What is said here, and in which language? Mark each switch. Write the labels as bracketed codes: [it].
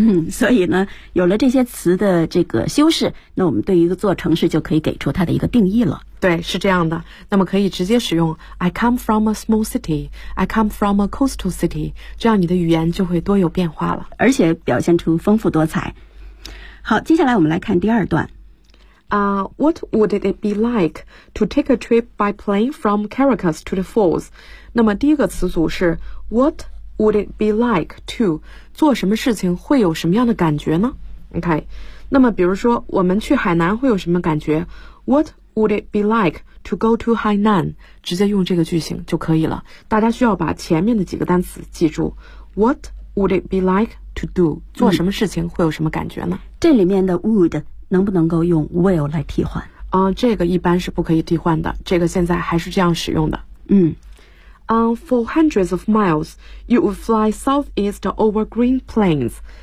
[zh] 所以呢，有了这些词的这个修饰，那我们对于一个座城市就可以给出它的一个定义了。对，是这样的。那么可以直接使用 [en] I come from a small city, I come from a coastal city, [zh] 这样你的语言就会多有变化了，而且表现出丰富多彩。好，接下来我们来看第二段。 [en] What would it be like to take a trip by plane from Caracas to the falls? [zh] 那么第一个词组是 [en] What would it be like to? [zh] 做什么事情会有什么样的感觉呢？OK, 那么比如说我们去海南会有什么感觉？ [en] What would it be like to go to Hainan? [zh] 直接用这个句型就可以了。大家需要把前面的几个单词记住。 [en] What would it be like to do? [zh] 做什么事情会有什么感觉呢？这里面的 would 能不能够用 will 来替换？这个一般是不可以替换的，这个现在还是这样使用的。 [en] For hundreds of miles, you would fly southeast over green plains.